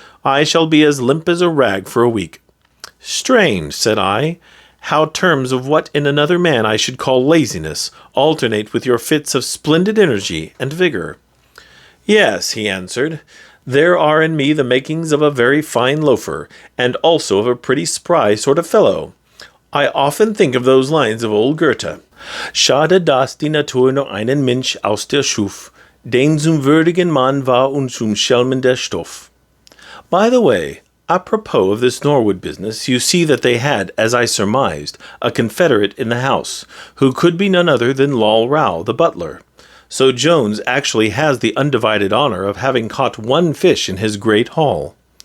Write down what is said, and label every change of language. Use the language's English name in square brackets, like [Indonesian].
[English] I shall be as limp as a rag for a week. Strange, said I, how terms of what in another man I should call laziness alternate with your fits of splendid energy and vigor. Yes, he answered, there are in me the makings of a very fine loafer, and also of a pretty spry sort of fellow. I often think of those lines of old Goethe. [German] Schade, dass die Natur nur einen Mensch aus der schuf, den zum würdigen Mann war und zum Schelmen der Stoff. [English] By the way, apropos of this Norwood business, you see that they had, as I surmised, a confederate in the house, who could be none other than Lal Rao, the butler. So Jones actually has the undivided honor of having caught one fish in his great haul.